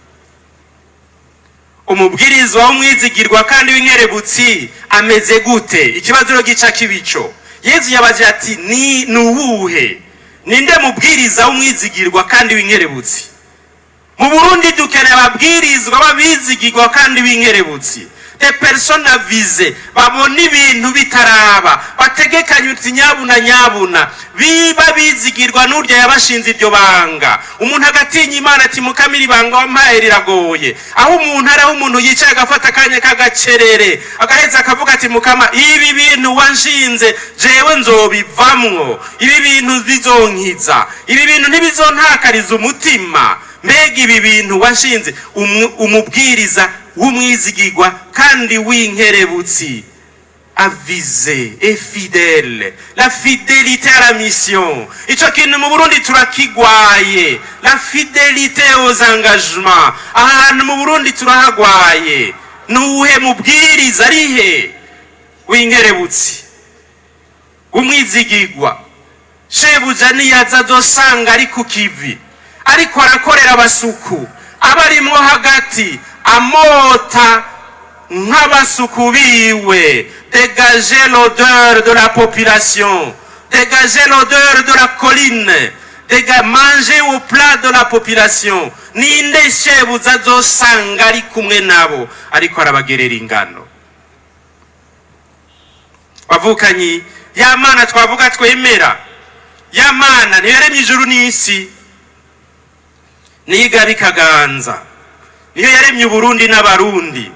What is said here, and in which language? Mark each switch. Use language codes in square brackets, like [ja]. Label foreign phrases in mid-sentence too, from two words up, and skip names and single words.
[rn] Umubwirizwa w'umwizigirwa kandi w'inkerebutsi ameze gute? Ikibazo gica kibico. Yezu yabaje ati, ni nuwuhe? Ninde mubwiriza w'umwizigirwa kandi w'inkerebutsi? Mu Burundi dukeneye ababwirizwa babizigirwa kandi w'inkerebutsi. [fr] Des personnes avisées, [rn] babona ibintu bitaraba, bategekanye uti nyabuna biba bizigirwa n'urya yabashinze iryo banga. Umuntu agatinya Imana ati, Mukamira ibanga wampaye riragoye. Aho umuntu ari, aho umuntu yicaye agafata akanya kagacerere, agaheza akavuga ati, Mukama, ibi bintu wanshinze jewe nzobivamwo, ibi bintu bizonkiza, ibi bintu ntibizontakariza umutima. Mbega ibi bintu wanshinze. Umubwiriza w'umwizigirwa kandi w'inkerebutsi [fr] avisé et fidèle. La fidélité à la mission. [rn] Ico kintu mu Burundi turakigwaye. [fr] La fidélité aux engagements. [rn] Ahantu mu Burundi turahagwaye. Nuwuhe mubwiriza arihe? W'inkerebutsi, umwizigirwa shebuja niyaza azosanga ari ku kivi, ariko arakorera abasuku abarimwo hagati, amota nk'abasuku biwe. [fr] Dégager l'odeur de la population, dégager l'odeur de la colline, manger au plat de la population. [rn] Ninde shebuja azosanga ari kumwe nabo ariko arabagerera ingano? Bavukanyi, ya Mana twavuga twemera, ya Mana niyo yaremye ijuru n'isi, niyo igabikaganza, niyo yaremye Uburundi n'Abarundi.